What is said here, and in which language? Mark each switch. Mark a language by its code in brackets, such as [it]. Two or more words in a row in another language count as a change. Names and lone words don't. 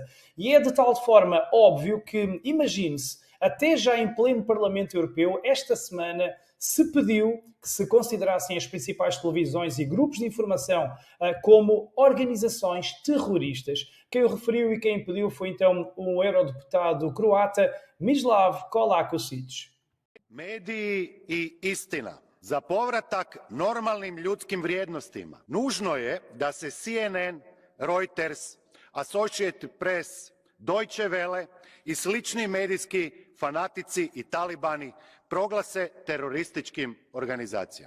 [pt] E é de tal forma óbvio que, imagine-se, até já em pleno Parlamento Europeu, esta semana se pediu que se considerassem as principais televisões e grupos de informação como organizações terroristas. Quem o referiu e quem pediu foi então um eurodeputado croata, Mislav Kolakusic. [hr] Mediji i istina. Za povratak normalnim ljudskim vrijednostima nužno je da se CNN, Reuters, Associated Press, Deutsche Welle i slični medijski fanatici i talibani proglase terorističkim organizacijama.